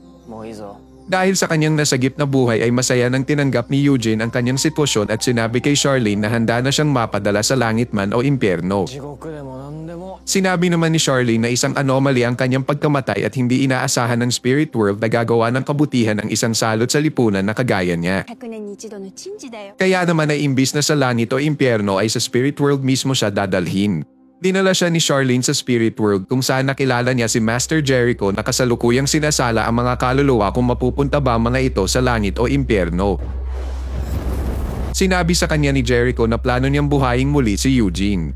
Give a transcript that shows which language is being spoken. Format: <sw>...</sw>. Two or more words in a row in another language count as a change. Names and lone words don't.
<tl>Dahil sa kanyang nasagip na buhay ay masaya nang tinanggap ni Eugene ang kanyang sitwasyon at sinabi kay Charlene na handa na siyang mapadala sa langit man o impyerno. Sinabi naman ni Charlene na isang anomaly ang kanyang pagkamatay at hindi inaasahan ng</tl> <en>spirit world</en> <tl>na gagawa ng kabutihan ang isang salot sa lipunan na kagaya niya.</tl> <ja>100 年に一度の珍事だよ。</ja> <tl>Kaya naman ay imbis na sa langit o impyerno ay sa</tl> <en>spirit world</en> <tl>mismo siya dadalhin. Dinala siya ni Charlene sa</tl> <en>spirit world</en> <tl>kung saan nakilala niya si Master Jericho na kasalukuyang sinasala ang mga kaluluwa kung mapupunta ba mga ito sa langit o impyerno. Sinabi sa kanya ni Jericho na plano niyang buhayin muli si Eugene.</tl>